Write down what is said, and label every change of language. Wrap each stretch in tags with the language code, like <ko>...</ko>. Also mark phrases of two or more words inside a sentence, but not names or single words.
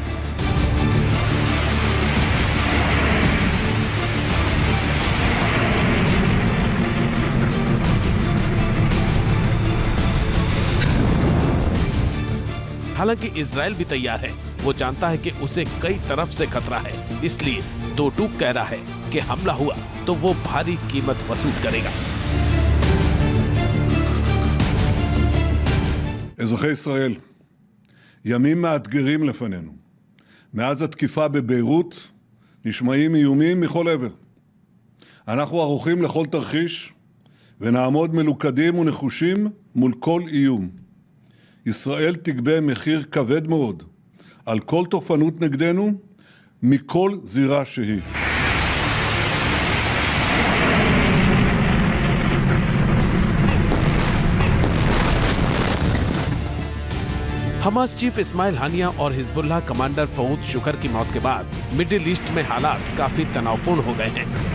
<hi>हालांकि इजराइल भी तैयार है। वो जानता है कि उसे कई तरफ से खतरा है, इसलिए दो टूक कह रहा है कि हमला हुआ तो वो भारी कीमत वसूल करेगा।</hi> <he>אזרחי ישראל, ימים מאתגרים לפנינו. מאז התקיפה בביירות נשמעים איומים מכל עבר. אנחנו ערוכים לכל תרחיש ונעמוד מלוכדים ונחושים מול כל איום. ישראל תגבה מחיר כבד מאוד על כל תוקפנות נגדנו מכל זירה שהיא.</he> <hi>हमास चीफ इस्माइल हानिया और हिजबुल्लाह कमांडर फऊद शुकर की मौत के बाद मिडिल ईस्ट में हालात काफी तनावपूर्ण हो गए हैं।</hi>